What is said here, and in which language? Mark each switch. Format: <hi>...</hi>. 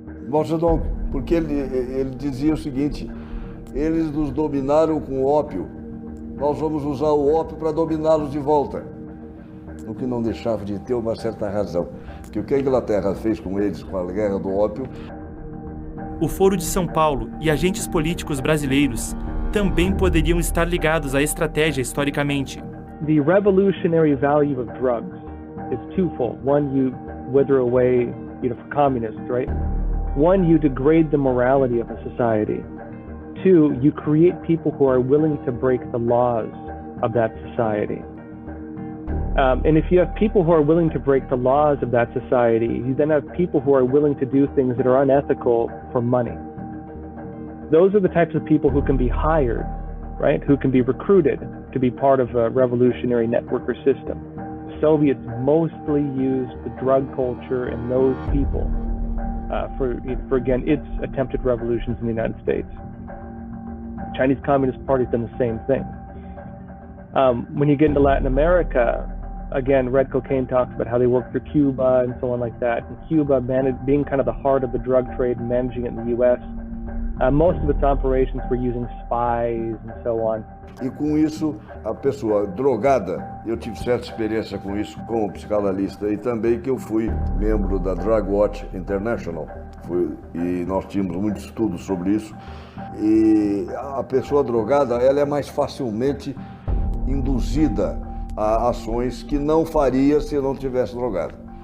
<pt>Mao Tse-tung, porque ele dizia o seguinte: eles nos dominaram com o ópio, nós vamos usar o ópio para dominá-los de volta. O que não deixava de ter uma certa razão, que o que a Inglaterra fez com eles com a guerra do ópio. O Foro de São Paulo e agentes políticos brasileiros também poderiam estar ligados à estratégia historicamente.</pt> <en>The revolutionary value of drugs is twofold. One, you wither away, for communists, right? One, you degrade the morality of a society. Two, you create people who are willing to break the laws of that society. And if you have people who are willing to break the laws of that society, you then have people who are willing to do things that are unethical for money. Those are the types of people who can be hired, right? Who can be recruited to be part of a revolutionary network or system. The Soviets mostly used the drug culture and those people for again, its attempted revolutions in the United States. The Chinese Communist Party's done the same thing. When you get into Latin America, again, Red Cocaine talks about how they work for Cuba and so on like that. And Cuba, being kind of the heart of the drug trade and managing it in the U.S., most of its operations were using spies and so on.</en> <pt>E com isso, a pessoa drogada, eu tive certa experiência com isso como psicanalista e também que eu fui membro da Drug Watch International. E nós tínhamos muitos estudos sobre isso. E a pessoa drogada, ela é mais facilmente induzida a ações que não faria se não tivesse drogado.</pt>